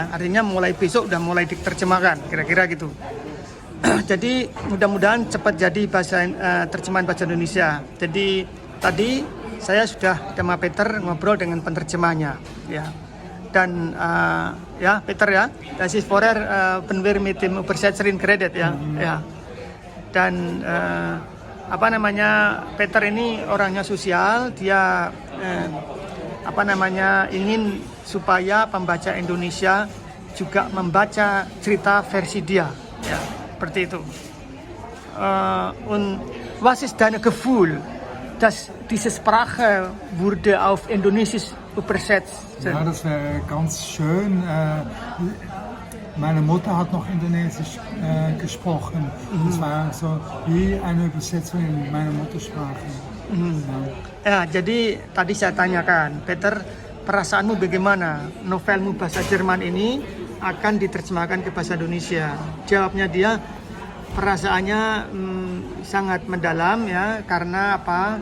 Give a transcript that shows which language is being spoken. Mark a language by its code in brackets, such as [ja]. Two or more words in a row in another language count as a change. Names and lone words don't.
[id] Artinya mulai besok udah mulai diterjemahkan, kira-kira gitu. Jadi mudah-mudahan cepat jadi terjemahan bahasa Indonesia. Jadi tadi saya sudah sama Peter ngobrol dengan penerjemahnya, ya. Dan ya Peter ya, [de] das ist vorher wenn wir mit dem Übersetzerin geredet ya, ya. [id] Dan Peter ini orangnya sosial, dia ingin supaya pembaca Indonesia juga membaca cerita versi dia, ya, seperti itu. [de] Und was ist dein Gefühl, dass diese Sprache wurde auf Indonesisch übersetzt? Ja, das wäre ganz schön. Meine Mutter hat noch Indonesisch gesprochen. Das war so wie eine Übersetzung in meiner Muttersprache. [id] Ya, jadi tadi saya tanyakan, Peter, perasaanmu bagaimana? Novelmu bahasa Jerman ini akan diterjemahkan ke bahasa Indonesia. Jawabnya dia, perasaannya sangat mendalam, ya. Karena apa?